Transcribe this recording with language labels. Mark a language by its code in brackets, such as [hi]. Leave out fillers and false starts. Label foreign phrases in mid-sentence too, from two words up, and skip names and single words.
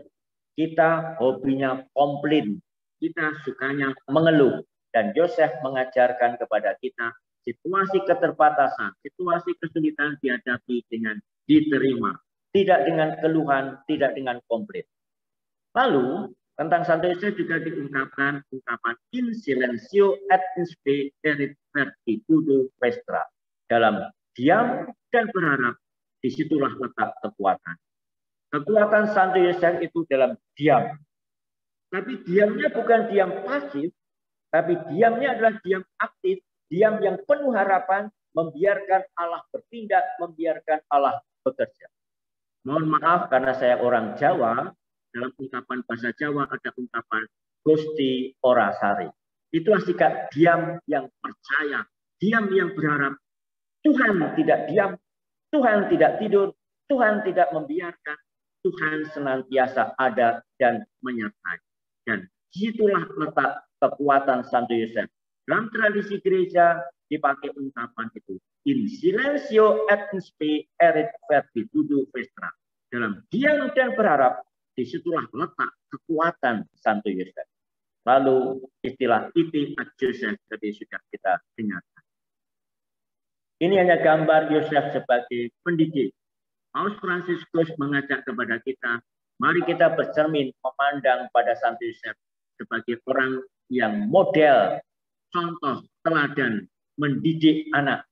[id] Kita hobinya komplain, kita sukanya mengeluh. Dan Yosef mengajarkan kepada kita situasi keterbatasan, situasi kesulitan dihadapi dengan diterima. Tidak dengan keluhan, tidak dengan komplain. Lalu tentang Santo Yosef juga diungkapkan ungkapan [la] in silencio et inspe erit vertitudo vestra. [id] Dalam diam dan berharap, disitulah letak kekuatan. Kekuatan Santo Yosef itu dalam diam. Tapi diamnya bukan diam pasif, tapi diamnya adalah diam aktif, diam yang penuh harapan, membiarkan Allah bertindak, membiarkan Allah bekerja. Mohon maaf karena saya orang Jawa, dalam ungkapan bahasa Jawa ada ungkapan [jv] Gusti ora sare. [id] Itu sikap diam yang percaya, diam yang berharap. Tuhan tidak diam, Tuhan tidak tidur, Tuhan tidak membiarkan, Tuhan senantiasa ada dan menyertai. Dan disitulah letak kekuatan Santo Yosef. Dalam tradisi gereja dipakai ungkapan itu. [la] In silencio et inspe erit vertitudo vestra. [id] Dalam diam dan berharap, disitulah letak kekuatan Santo Yosef. Lalu istilah [la] ite ad Joseph [id] tadi sudah kita dengarkan. Ini hanya gambar Yosef sebagai pendidik. Paus Fransiskus mengajak kepada kita, mari kita bercermin memandang pada Santo Yosef sebagai orang yang model, contoh, teladan, mendidik anak.